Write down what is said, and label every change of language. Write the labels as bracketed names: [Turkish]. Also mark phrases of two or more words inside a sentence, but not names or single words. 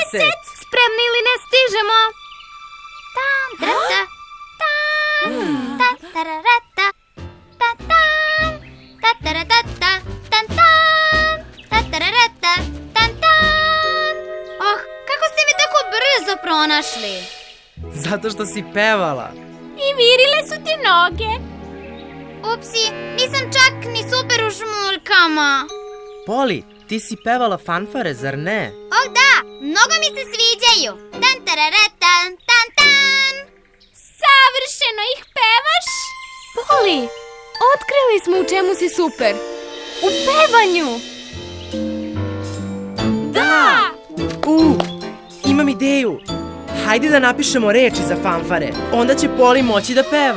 [Serbian] Spremni ili ne stižemo? Tan, trata, tan, ta, tararata, ta, tan, ta, taratata, tan, tan, ta, tararata, tan, tan. Oh, kako ste me tako brzo pronašli? Zato što si pevala. I virile su ti noge. Upsi, nisam čak ni super u žmuljkama. Poli, ti si pevala fanfare, zar ne? Oh da, mnogo mi se sviđaju. Tan, tararata, tan, tan. savršeno ih pevaš. Poli, otkrili smo u čemu si super. U pevanju. Da! Imam ideju. Hajde da napišemo reči za fanfare. Onda će Poli moći da peva.